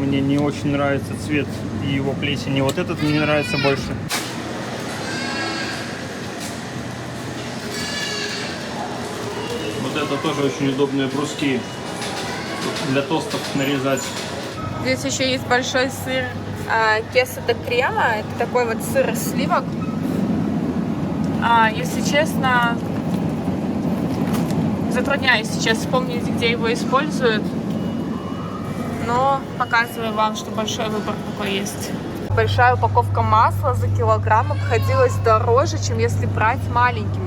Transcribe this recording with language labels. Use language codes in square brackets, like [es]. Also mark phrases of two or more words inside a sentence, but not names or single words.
[ru] Мне не очень нравится цвет и его плесени. Вот этот мне нравится больше. Вот это тоже очень удобные бруски. Для тостов нарезать. Здесь еще есть большой сыр [es] queso de crema. [ru] Это такой вот сыр из сливок. Если честно, затрудняюсь сейчас вспомнить, где его используют. Но показываю вам, что большой выбор такой есть. Большая упаковка масла за килограмм обходилась дороже, чем если брать маленькими.